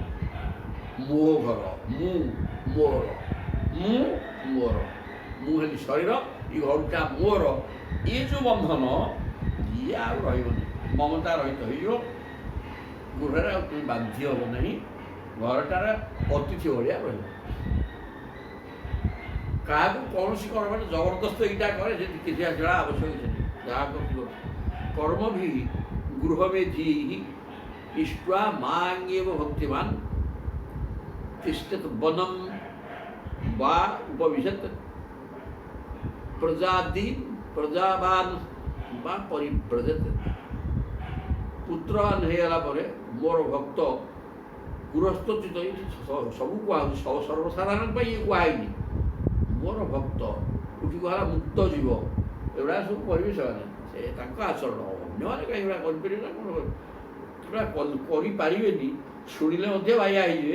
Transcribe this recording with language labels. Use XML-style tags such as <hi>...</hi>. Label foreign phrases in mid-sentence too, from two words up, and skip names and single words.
<or>ମୋ ଘର, ମୁଁ ମୋର, ମୁଁ ହେଲି ଶରୀର, ଏ ଘରଟା ମୋର, ଏ ଯେଉଁ ବନ୍ଧନ, ଇଏ ଆଉ ରହିବନି। ମମତା ରହିତ ହେଇଯିବ, ଗୃହରେ ଆଉ ତୁମେ ବାନ୍ଧି ହେବ ନାହିଁ, ଘରଟାରେ ଅତିଥି ଭଳିଆ ରହିବ। କାହାକୁ କୌଣସି କ'ଣ ମାନେ ଜବରଦସ୍ତ ଏଇଟା କରେ, ସେଠି କିଛି ଆସିବା ଆବଶ୍ୟକ କିଛି ନାହିଁ, ଯାହା କରୁଛି।</or> <sa>कर्मभिः गृहमेधिः इष्ट्वा माङ्गेव भक्तिमान् तिष्ठत् वनं वा उपविशत् प्रजावान् वा परिव्रजत्।</sa> <or>पुत्रवान ହେଇଗଲା ପରେ ମୋର ଭକ୍ତ ଗୃହସ୍ଥଚିତ ସବୁ କୁହାହେଉଛି, ସର୍ବସାଧାରଣ ପାଇଁ ଇଏ କୁହାହେଇନି। ମୋର ଭକ୍ତ କୋଉଠି କୁହାହେଲା ମୁକ୍ତ ଜୀବ, ଏଗୁଡ଼ା ସବୁ କରିବେ ସେମାନେ, ସେ ତାଙ୍କ ଆଚରଣ। ଅନ୍ୟମାନେ କାହିଁକି ଏଗୁଡ଼ା କରିପାରିବେ ନା କ'ଣ ଏଗୁଡ଼ା କରିପାରିବେନି, ଶୁଣିଲେ ମଧ୍ୟ ବାଇଆ ହେଇଯିବେ।</or>